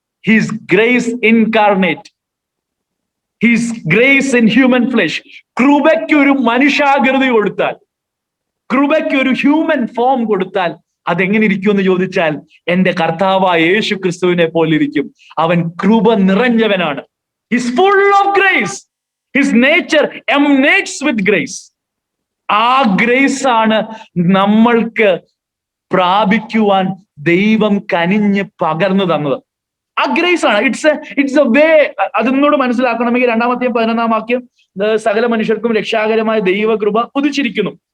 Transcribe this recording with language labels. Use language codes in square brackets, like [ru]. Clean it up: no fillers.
[en] He is grace incarnate, he is grace in human flesh. [ml] കൃപയ്ക്ക് ഒരു മനുഷ്യാകൃതി കൊടുത്താൽ, കൃപയ്ക്ക് ഒരു [en] human form [ml] കൊടുത്താൽ അതെങ്ങനെ ഇരിക്കുമെന്ന് ചോദിച്ചാൽ, എന്റെ കർത്താവായ യേശു ക്രിസ്തുവിനെ പോലെ ഇരിക്കും. അവൻ കൃപ നിറഞ്ഞവനാണ്. [en] He's full of grace. His nature emanates with grace. [ml] ആ ഗ്രേസ് ആണ് നമ്മൾക്ക് പ്രാപിക്കുവാൻ ദൈവം കനിഞ്ഞ് പകർന്നു തന്നത്. ആ ഗ്രേസ് ആണ്. [en] It's a way. [ml] അതൊന്നോട് മനസ്സിലാക്കണമെങ്കിൽ 2-ാമത്തെയും 11-ാം വാക്യം, സകല മനുഷ്യർക്കും രക്ഷാകരമായ ദൈവകൃപ ഉദിച്ചിരിക്കുന്നു.